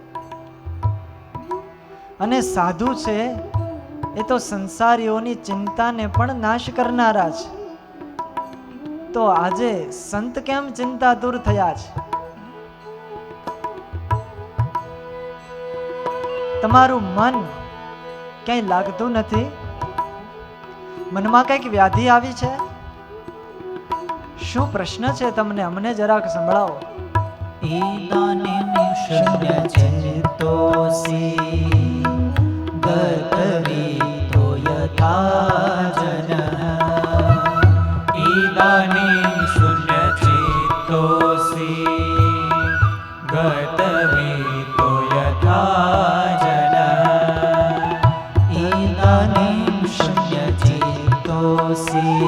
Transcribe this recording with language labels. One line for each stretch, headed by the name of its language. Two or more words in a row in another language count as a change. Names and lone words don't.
Gujarati: અને સાધુ છે એ તો સંસારીઓની ચિંતાને પણ નાશ કરનારા છે, તો આજે સંત કેમ ચિંતાતુર થયા છે? તમારું મન ક્યાંય લાગતું નથી? મનમાં કંઈક વ્યાધિ આવી છે? શું પ્રશ્ન છે તમને? અમને જરાક સંભળાવો.
Sanskrit: इदानीं शून्यचित्तोऽसि गतवीतो यथा जनः इदानीं शून्यचित्तोऽसि गतवीतो यथा जनः इदानीं शून्यचित्तोऽसि